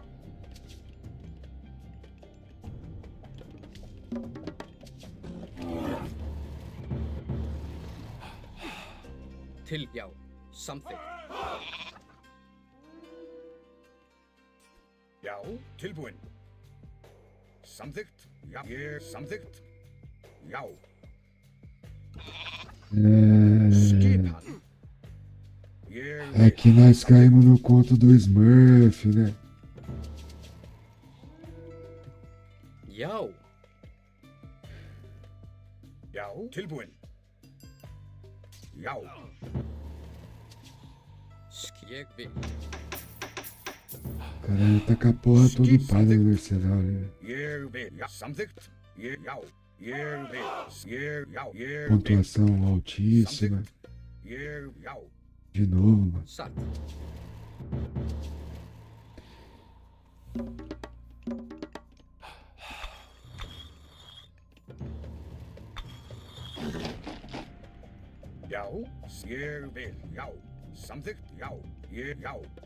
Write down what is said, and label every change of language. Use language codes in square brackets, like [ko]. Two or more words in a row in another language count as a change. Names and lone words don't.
[is] Já, samþykkt. Já. Tilbúin. Samþykkt. Já. Ég samþykkt. Já. Skipan. [pt] É que nós caímos no conto do Smurf, né? [is] Já. Já. Tilbúin. Já. Ég vil. [pt] Caralho, tá com a porra toda upada no arsenal, né? [is] Ég vil. Já. Samþykkt. Já. Ég vil. Já. Ég vil. [pt] Pontuação altíssima. [is] Já. [pt] De novo, mano. [is] Satt. Já. Ég vil. Já. Samþykkt. Já. Já.